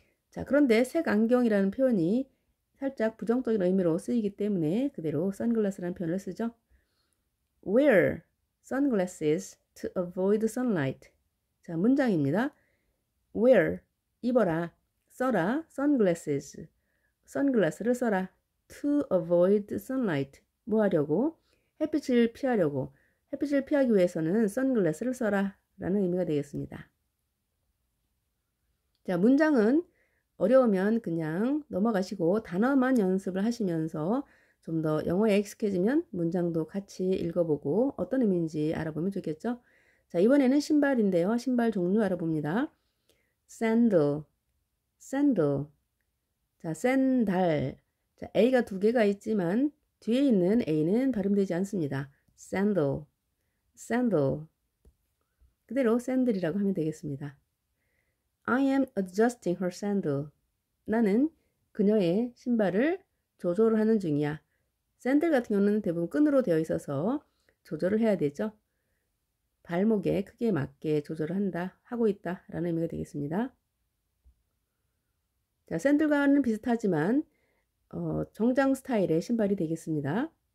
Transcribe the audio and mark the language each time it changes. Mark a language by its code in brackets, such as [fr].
[ko] 자, 그런데 색안경이라는 표현이 살짝 부정적인 의미로 쓰이기 때문에 그대로 선글라스라는 표현을 쓰죠. [en] Wear sunglasses to avoid sunlight. [ko] 자, 문장입니다. Wear, 입어라, 써라, sunglasses, 선글라스를 써라. [en] To avoid sunlight, [ko] 뭐 하려고? 햇빛을 피하려고. 햇빛을 피하기 위해서는 선글라스를 써라 라는 의미가 되겠습니다. 자, 문장은 어려우면 그냥 넘어가시고 단어만 연습을 하시면서 좀 더 영어에 익숙해지면 문장도 같이 읽어보고 어떤 의미인지 알아보면 좋겠죠. 자, 이번에는 신발인데요. 신발 종류 알아봅니다. sandal. 자, 샌달. 자, A가 두 개가 있지만 뒤에 있는 A는 발음되지 않습니다. [en] sandal. [ko] 그대로 샌들이라고 하면 되겠습니다. [en] I am adjusting her sandal. [ko] 나는 그녀의 신발을 조절을 하는 중이야. 샌들 같은 경우는 대부분 끈으로 되어 있어서 조절을 해야 되죠. 발목의 크기에 맞게 조절을 하고 있다 라는 의미가 되겠습니다. 자, 샌들과는 비슷하지만 정장 스타일의 신발이 되겠습니다.